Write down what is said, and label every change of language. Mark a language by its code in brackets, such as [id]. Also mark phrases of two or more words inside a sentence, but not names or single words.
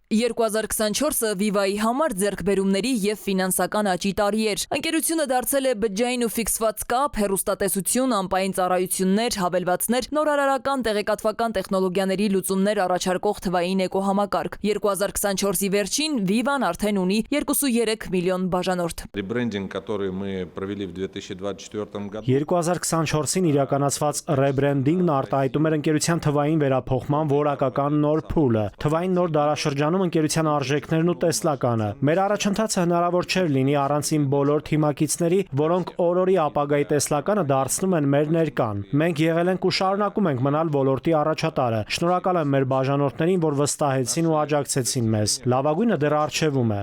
[hy] 2024-ը Viva-ի համար ձեռքբերումների և ֆինանսական աճի տարի էր։ Ընկերությունը դարձել է բջջային ու ֆիքսված կապ, հեռուստատեսություն, անպային ծառայություններ, հավելվածներ, նորարարական տեղեկատվական տեխնոլոգիաների լուծումներ առաջարկող թվային էկոհամակարգ։ 2024-ի վերջին Viva-ն արդեն ունի 2.3 միլիոն բաժանորդ։ [ru] Ребрендинг, который мы провели в 2024 году. [hy] 2024-ին իրականացված ռեբրենդինգն արտահայտում էր ընկերության թվային վերափոխման որակական նոր փուլը։ Թվային նոր դարաշրջանում ընկերության արժեքներն ու տեսլականը։ Մեր առաջընթացը հնարավոր չէր լինի առանց իմ բոլոր թիմակիցների, որոնք օրորի ապագայի տեսլականը դարձնում են մեր ներկան։ Մենք եղել ենք ու շարունակում ենք մնալ ոլորտի առաջատարը։ Շնորհակալ եմ մեր բաժանորդներին, որ վստահեցին ու աջակցեցին մեզ։ Լավագույնը դեռ առջևում է։